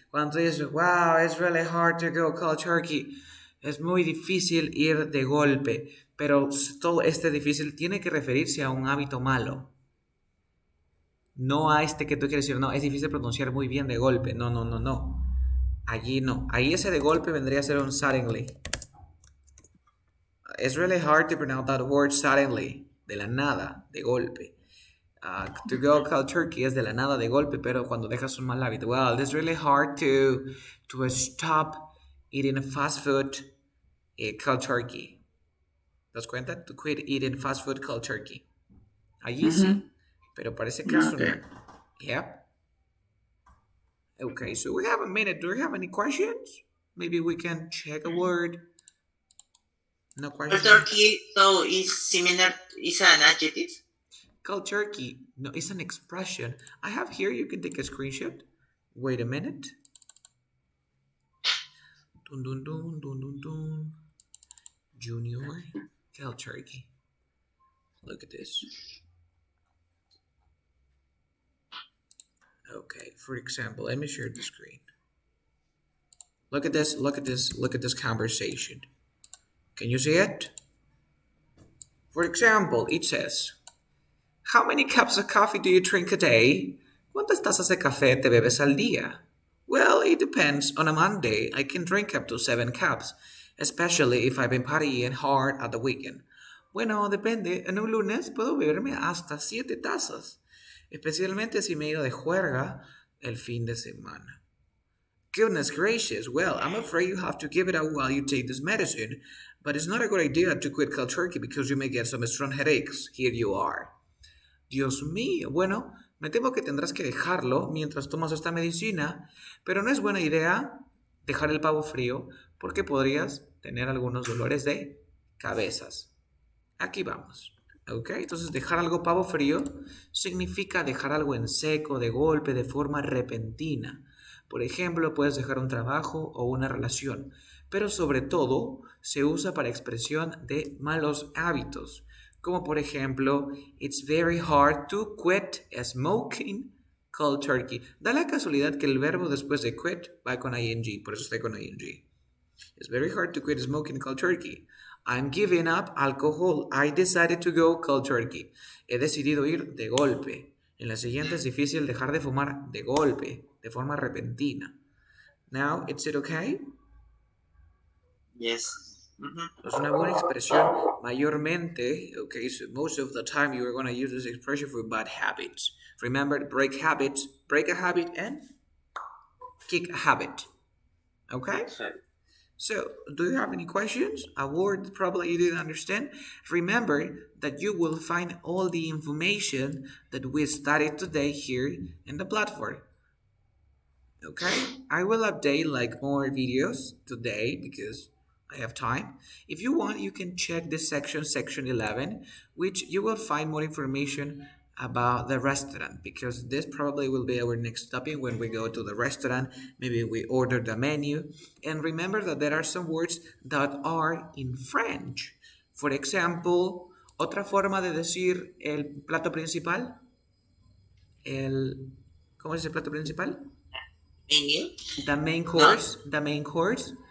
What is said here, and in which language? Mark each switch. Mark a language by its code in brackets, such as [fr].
[es] Cuando tú dices, [en] wow, it's really hard to go cold turkey. [es] Es muy difícil ir de golpe. Pero todo este difícil tiene que referirse a un hábito malo. No a este que tú quieres decir, no, es difícil pronunciar muy bien de golpe. No. Allí no. Ahí ese de golpe vendría a ser un suddenly. [en] It's really hard to pronounce that word suddenly. [es] De la nada, de golpe. [en] To go cold turkey [es] es de la nada, de golpe, pero cuando dejas un mal hábito. [en] Well, it's really hard to stop eating fast food cold turkey. [es] ¿Te das cuenta? [en] To quit eating fast food cold turkey. [es] Allí sí. Pero parece que eso no. Yep. [en] Okay, so we have a minute. Do you have any questions? Maybe we can check a word. No questions. Cold turkey, so is similar, is an adjective? Cold turkey. No, it's an expression. I have here, you can take a screenshot. Wait a minute. Dun, dun, dun, dun, dun, dun. Junior cold turkey. Look at this. Okay, for example, let me share the screen. Look at this, look at this, look at this conversation. Can you see it? For example, it says, how many cups of coffee do you drink a day? [es] ¿Cuántas tazas de café te bebes al día? [en] Well, it depends. On a Monday, I can drink up to 7 cups, especially if I've been partying hard at the weekend. [es] Bueno, depende. En un lunes puedo beberme hasta 7 tazas, especialmente si me he ido de juerga el fin de semana. [en] Goodness gracious, well, I'm afraid you have to give it up while you take this medicine, but it's not a good idea to quit cold turkey because you may get some strong headaches. Here you are. [es] Dios mío, bueno, me temo que tendrás que dejarlo mientras tomas esta medicina, pero no es buena idea dejar el pavo frío porque podrías tener algunos dolores de cabezas. Aquí vamos. ¿Ok? Entonces dejar algo pavo frío significa dejar algo en seco, de golpe, de forma repentina. Por ejemplo, puedes dejar un trabajo o una relación, pero sobre todo se usa para expresión de malos hábitos, como por ejemplo, [en] it's very hard to quit smoking cold turkey. [es] Da la casualidad que el verbo después de quit va con ing, por eso está con ing. [en] It's very hard to quit smoking cold turkey. I'm giving up alcohol. I decided to go cold turkey. [es] He decidido ir de golpe. En la siguiente es difícil dejar de fumar de golpe, de forma repentina. [en] Now, is it okay? Yes. Mm-hmm. [es] Es una buena expresión mayormente, [en] okay, so most of the time you are going to use this expression for bad habits. Remember, break habits, break a habit and kick a habit. Okay? So, do you have any questions? A word probably you didn't understand? Remember that you will find all the information that we studied today here in the platform. Okay? I will update like more videos today because I have time. If you want, you can check this section, section 11, which you will find more information about the restaurant because this probably will be our next stopping when we go to the restaurant. Maybe we order the menu. And remember that there are some words that are in French. For example, [es] otra forma de decir el plato principal, ¿cómo es el plato principal? [en] Menu? The main course, the main course